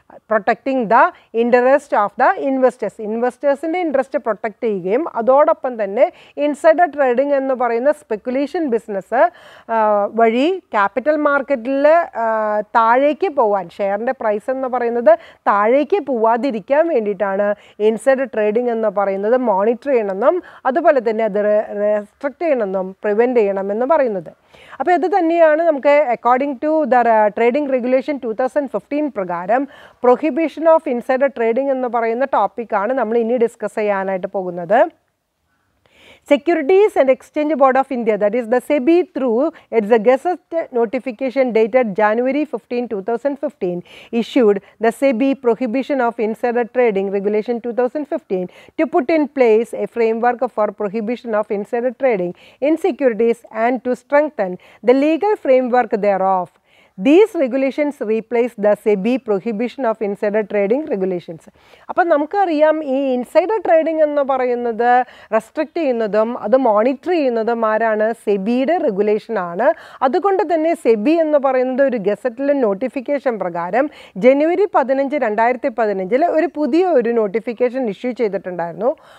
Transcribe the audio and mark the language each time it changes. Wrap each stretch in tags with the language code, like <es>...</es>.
<en>protecting the interest of the</en> <ml>ഇൻവെസ്റ്റേഴ്സിൻ്റെ interest protect ചെയ്യുകയും അതോടൊപ്പം തന്നെ ഇൻസൈഡർ ട്രേഡിംഗ് എന്ന് പറയുന്ന സ്പെക്കുലേഷൻ ബിസിനസ് വഴി ക്യാപിറ്റൽ മാർക്കറ്റിൽ താഴേക്ക് പോകാൻ, ഷെയറിൻ്റെ പ്രൈസ് എന്ന് പറയുന്നത് താഴേക്ക് പോവാതിരിക്കാൻ വേണ്ടിയിട്ടാണ് ഇൻസൈഡർ ട്രേഡിംഗ് എന്ന് പറയുന്നത് മോണിറ്റർ ചെയ്യണമെന്നും അതുപോലെ തന്നെ അത് റെസ്ട്രിക്റ്റ് ചെയ്യണമെന്നും പ്രിവെൻറ്റ് ചെയ്യണമെന്ന് പറയുന്നത്. അപ്പോൾ ഇത് തന്നെയാണ് നമുക്ക്</ml> <en>according to the trading regulation 2015</en> <ml>പ്രകാരം പ്രൊഹിബിഷൻ ഓഫ് ഇൻസൈഡർ ട്രേഡിംഗ് എന്ന് പറയുന്ന ടോപ്പിക്കാണ് നമ്മൾ ഇനി ഡിസ്കസ് ചെയ്യാനായിട്ട് പോകുന്നത്.</ml> <en>Securities and Exchange Board of India, that is the SEBI, through its Gazette notification dated January 15, 2015, issued the SEBI Prohibition of Insider Trading Regulation 2015 to put in place a framework for prohibition of insider trading in securities and to strengthen the legal framework thereof. These regulations replace the SEBI Prohibition of Insider Trading Regulations.</en> <ml>അപ്പോൾ നമുക്കറിയാം ഈ insider trading എന്ന് പറയുന്നത് restrict ചെയ്യുന്നതും അത് monitor ചെയ്യുന്നതും ആരാണ്? സെബിയുടെ റെഗുലേഷനാണ്. അതുകൊണ്ട് തന്നെ സെബി എന്ന് പറയുന്നത് ഒരു ഗസറ്റിലെ നോട്ടിഫിക്കേഷൻ പ്രകാരം ജനുവരി 15, 2015 ഒരു പുതിയ നോട്ടിഫിക്കേഷൻ ഇഷ്യൂ ചെയ്തിട്ടുണ്ടായിരുന്നു.</ml>